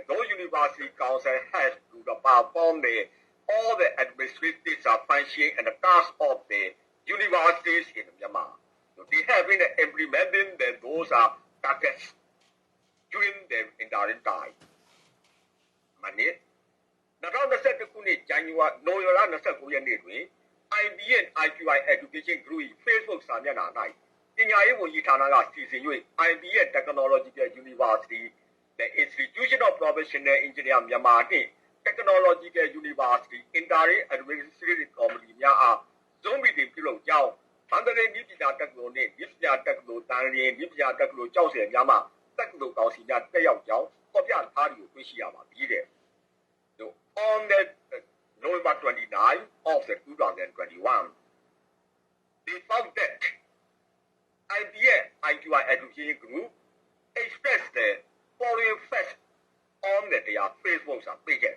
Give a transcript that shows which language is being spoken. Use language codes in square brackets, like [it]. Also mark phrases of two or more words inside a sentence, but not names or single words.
[en] Those university council has to perform all the administrative function and the tasks of the universities in Myanmar. So they have been implementing those targets during the interim time. [my] Money. 2022 ခုနှစ် January နိုဝင်ဘာလ29ရက်နေ့တွင် IB and IQI Education Group Facebook စာမျက်နှာ၌ပညာရေးဝန်ကြီး ဌာနကစီစဉ်၍ IB and Technological University, the Institution of Professional Engineer Myanmar နှင့် Technological University Interim Administrative Committee များအား Zoom meeting ပြုလုပ်ကြောင်းမန္တလေးနည်းပညာတက္ကသိုလ်နှင့်နည်းပညာတက္ကသိုလ်တန်လျင်နည်းပညာတက္ကသိုလ်ကျောက်ဆည်များမှ က္ကသိုလ်ကောင်စီများတက်ရောက်ကြောင်းဖော်ပြထားတယ်ကိုတွေ့ရှိရပါပြီတဲ့ [en] So on the November 29 of 2021 they found that IBA IQI Education Group expressed the following facts on their Facebook pages.